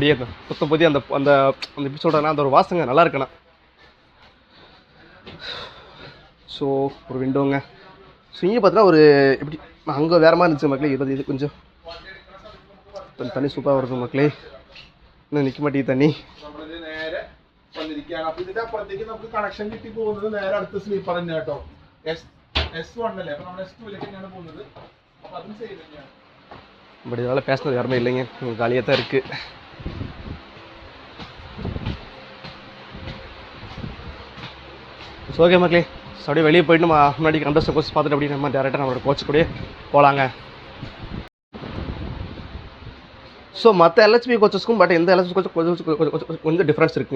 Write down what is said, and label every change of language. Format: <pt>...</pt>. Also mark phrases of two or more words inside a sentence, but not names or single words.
<ta>அப்படியே 19 அந்த அந்த அந்த எப்படி சொல்கிறேன்னா அந்த ஒரு வாசங்க நல்லா இருக்குண்ணா. ஸோ ஒரு விண்டோங்க. ஸோ இங்கே பார்த்தீங்கன்னா ஒரு எப்படி அங்கே வேறு மாதிரி இருந்துச்சு மக்களே. இது கொஞ்சம் தண்ணி சூப்பராக வருது மக்களே. இன்னும் நிற்க மாட்டேங்குது தண்ணி.</ta> <ml>നമുക്ക് കണക്ഷൻ കിട്ടി പോകുന്നത് നേരെ അടുത്ത സ്ലീപ്പർ തന്നെ കേട്ടോ. S1 അല്ലേ, അപ്പോൾ നമ്മൾ S2 ലേക്കാണ് പോകുന്നത്. അപ്പോൾ അതും സെയിം തന്നെയാണ്.</ml> <ta>பட் இதனால் பேசுனது யாருமே இல்லைங்க, காலியாக தான் இருக்குது.</ta> <en>so okay</en> <ta>மக்களே, ஸோ அப்படியே வெளியே போயிட்டு நம்ம முன்னாடி கண்டஸ்ட் கோச் பார்த்துட்டு அப்படியே நம்ம டேரெக்டாக நம்மளோட கோச் கூட போகலாங்க. ஸோ மற்ற எல்ஹெச்பி கோச்சஸ்க்கும் பட் எந்த</ta> <en>LHB coach</en> <ta>கொஞ்சம் டிஃப்ரென்ஸ் இருக்குங்க.</ta>